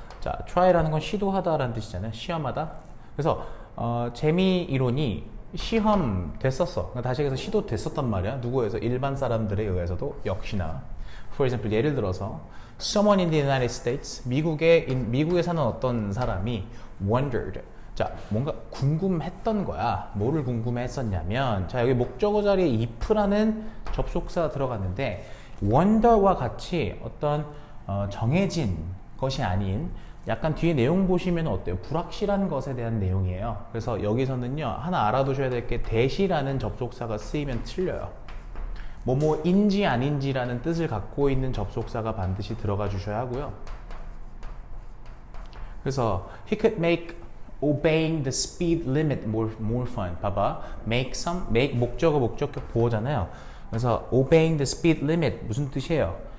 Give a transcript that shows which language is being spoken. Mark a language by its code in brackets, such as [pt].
[ko] 자, try라는 건 시도하다라는 뜻이잖아요. 시험하다. 그래서 재미이론이 시험됐었어. 다시 얘기해서 시도됐었단 말이야. 누구에서? 일반 사람들에 의해서도 역시나. [en] For example, [ko] 예를 들어서 [en] someone in the United States, [ko] 미국에 사는 어떤 사람이 [en] wondered. [ko] 자, 뭔가 궁금했던 거야. 뭐를 궁금했었냐면, 자, 여기 목적어 자리에 if라는 접속사가 들어갔는데 wonder와 같이 어떤 정해진 것이 아닌 약간 뒤에 내용 보시면 어때요? 불확실한 것에 대한 내용이에요. 그래서 여기서는요, 하나 알아두셔야 될 게 대시라는 접속사가 쓰이면 틀려요. 뭐뭐인지 아닌지라는 뜻을 갖고 있는 접속사가 반드시 들어가 주셔야 하고요. [en] 그래서 he could make obeying the speed limit more fun. [ko] 봐봐, make 목적격 보어잖아요. 그래서 [en] obeying the speed limit [ko] 무슨 뜻이에요?